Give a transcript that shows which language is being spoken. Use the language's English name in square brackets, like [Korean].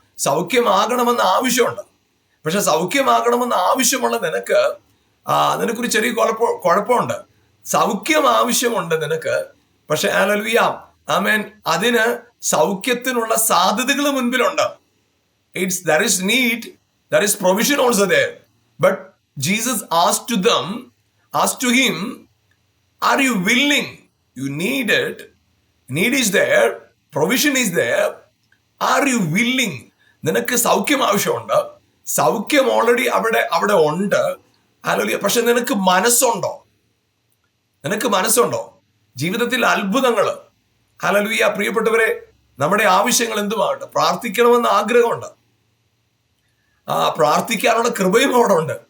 [Malayalam] സൗഖ്യമാകണമെന്ന് ആവശ്യമുണ്ട്. പക്ഷെ സൗഖ്യമാകണമെന്ന് ആവശ്യമുള്ള നിനക്കൊരു ചെറിയ കുഴപ്പമുണ്ട്. സൗഖ്യം ആവശ്യമുണ്ട് നിനക്ക്, പക്ഷെ ഹല്ലേലൂയ ആമേൻ, അതിന് സൗഖ്യത്തിനുള്ള സാധ്യതകൾ മുൻപിലുണ്ട്. [English] there is need, there is provision also there. But Jesus asked to him, are you willing? You need it. Need is there, provision is there. Are you willing? [Malayalam] നിനക്ക് സൗഖ്യം ആവശ്യമുണ്ട്, സൗഖ്യം ഓൾറെഡി അവിടെ ഉണ്ട്. ഹല്ലേലൂയ. പക്ഷെ നിനക്ക് മനസ്സുണ്ടോ? നിനക്ക് മനസ്സുണ്ടോ? ജീവിതത്തിൽ അത്ഭുതങ്ങള്, ഹല്ലേലൂയ, പ്രിയപ്പെട്ടവരെ, നമ്മുടെ ആവശ്യങ്ങൾ എന്തുമാകട്ടെ, പ്രാർത്ഥിക്കണമെന്ന് ആഗ്രഹമുണ്ട്, പ്രാർത്ഥിക്കാനുള്ള കൃപയും അവിടെ ഉണ്ട്.